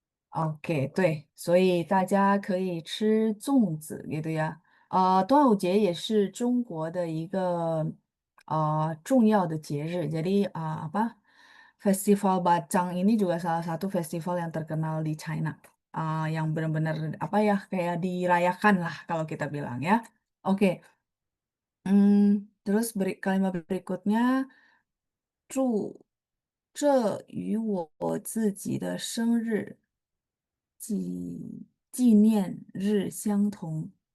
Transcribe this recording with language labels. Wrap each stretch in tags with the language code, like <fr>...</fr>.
<zh>OK，对，所以大家可以吃粽子gitu ya。端午节也是中国的一个重要的节日。</zh> <id>Jadi apa Festival Bacang ini juga salah satu festival yang terkenal di China. Yang benar-benar apa ya kayak dirayakan lah kalau kita bilang ya. Oke, terus kalimat berikutnya</id> <zh>祝这与我自己的生日纪念日相同。</zh>